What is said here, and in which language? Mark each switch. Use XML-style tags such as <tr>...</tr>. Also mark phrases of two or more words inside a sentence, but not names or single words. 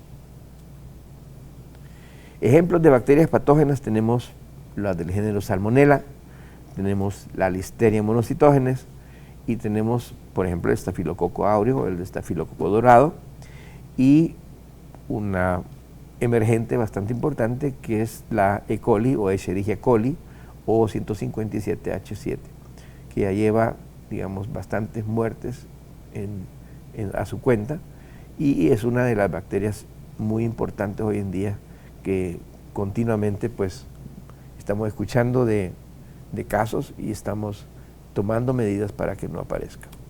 <es>Ejemplos de bacterias patógenas tenemos las del género Salmonella, tenemos la Listeria monocytogenes y tenemos, por ejemplo, el Estafilococo áureo, el Estafilococo dorado, y una emergente bastante importante que es la E. coli o Escherichia coli o 157H7, que ya lleva, digamos, bastantes muertes a su cuenta, y es una de las bacterias muy importantes hoy en día que continuamente pues estamos escuchando de casos y estamos tomando medidas para que no aparezca.</es>